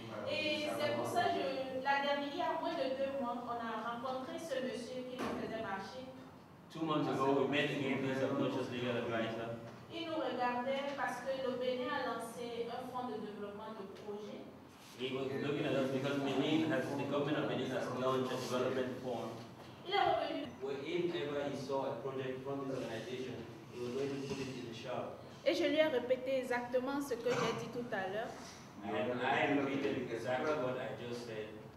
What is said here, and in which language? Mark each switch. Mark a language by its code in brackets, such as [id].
[fr] Et c'est pour ça que il y a moins de 2 mois, on a rencontré ce monsieur qui nous faisait marcher. [en] 2 months ago, we met again this obnoxious legal advisor. [fr] Il nous regardait parce que le Bénin a lancé un fonds de développement de projet. [en] He was looking at us because the government of Benin has launched a development fund. [fr] Il est revenu. [en] Whenever he saw a project from this organization, he was going to put it in the shop. [fr] Et je lui ai répété exactement ce que j'ai dit tout à l'heure. [en] And I repeated exactly what I just said.